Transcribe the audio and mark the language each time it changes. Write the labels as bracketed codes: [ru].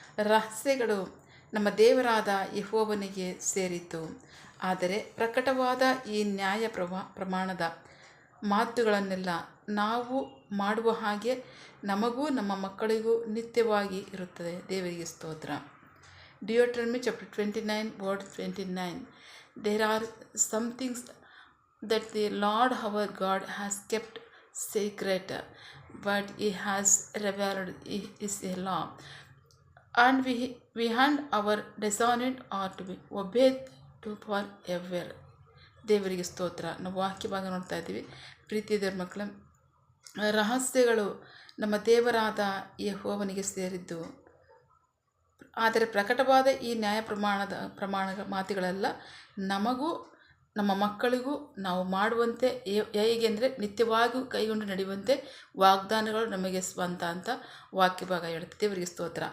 [kn] ರಹಸ್ಯಗಳು ನಮ್ಮ ದೇವರಾದ ಯೆಹೋವನಿಗೆ ಸೇರಿತು, ಆದರೆ ಪ್ರಕಟವಾದ ಈ ನ್ಯಾಯ ಪ್ರಮಾಣದ ಮಾತುಗಳನ್ನೆಲ್ಲ ನಾವು ಮಾಡುವ ಹಾಗೆ ನಮಗೂ ನಮ್ಮ ಮಕ್ಕಳಿಗೂ ನಿತ್ಯವಾಗಿ ಇರುತ್ತದೆ. ದೇವರಿಗೆ ಸ್ತೋತ್ರ. [en] Deuteronomy chapter 29 verse 29. There are some things that the Lord our God has kept secret, but He has revealed His law, and we and our descendants are to be obeyed to forever. [kn] ದೇವರಿಗೆ ಸ್ತೋತ್ರ. ನಾವು ವಾಕ್ಯ ಭಾಗ ನೋಡ್ತಾ ಇದ್ದೀವಿ. ಪ್ರೀತಿಯ ಮಕ್ಕಳ, ರಹಸ್ಯಗಳು ನಮ್ಮ ದೇವರಾದ ಯೆಹೋವನಿಗೆ ಸೇರಿದ್ದು, ಆದರೆ ಪ್ರಕಟವಾದ ಈ ನ್ಯಾಯ ಪ್ರಮಾಣ ಮಾತುಗಳೆಲ್ಲ ನಮಗೂ ನಮ್ಮ ಮಕ್ಕಳಿಗೂ ನಾವು ಮಾಡುವಂತೆ ಹೇಗೆ ಅಂದರೆ ನಿತ್ಯವಾಗಿಯೂ ಕೈಗೊಂಡು ನಡೆಯುವಂತೆ ವಾಗ್ದಾನಗಳು ನಮಗೆ ಸ್ವಂತ ಅಂತ ವಾಕ್ಯ ಭಾಗ ಹೇಳುತ್ತೆ. ದೇವರಿಗೆ ಸ್ತೋತ್ರ.